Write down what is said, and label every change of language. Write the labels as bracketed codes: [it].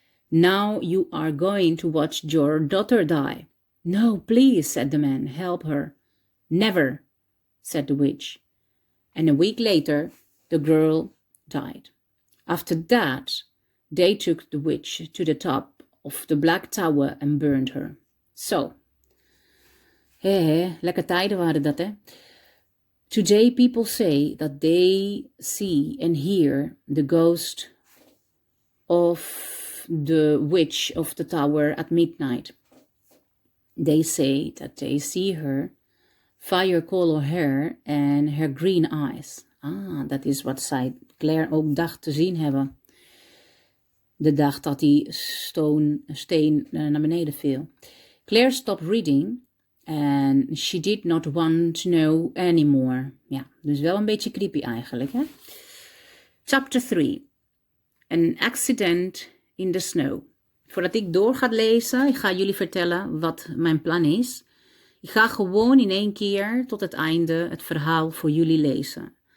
[en] Now you are going to watch your daughter die. No, please, said the man, help her. Never, said the witch. And a week later, the girl died. After that, they took the witch to the top of the Black Tower and burned her. [nl] So, lekker tijden waren dat, hè? [en] Today people say that they see and hear the ghost of the witch of the tower at midnight. They say that they see her fire-color hair and her green eyes. [nl] Dat is wat zij Claire ook dacht te zien hebben. De dag dat die steen naar beneden viel. [en] Claire stopped reading and she did not want to know anymore. [nl] Ja, dus wel een beetje creepy eigenlijk, hè? Chapter 3. [en] An accident in the snow. [nl] Voordat ik door ga lezen, ik ga jullie vertellen wat mijn plan is. Ik ga gewoon in 1 keer tot het einde het verhaal voor jullie lezen.